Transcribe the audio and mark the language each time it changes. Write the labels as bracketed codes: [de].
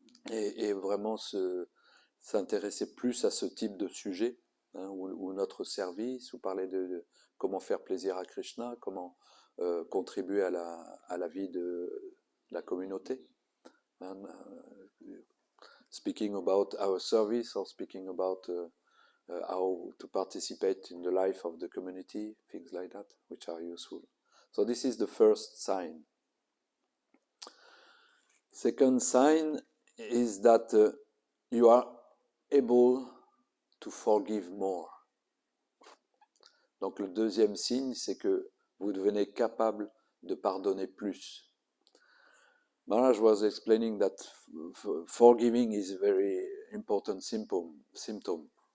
[fr] et vraiment s'intéresser plus à ce type de sujet, hein, ou notre service, ou parler de comment faire plaisir à Krishna, comment contribuer à la vie de la communauté. [en] And, speaking about our service or speaking about how to participate in the life of the community, things like that, which are useful. So this is the first sign. Second sign is that you are able to forgive more. [fr] Donc le deuxième signe, c'est que vous devenez capable de pardonner plus. [en] Maharaj was explaining that forgiving is a very important symptom.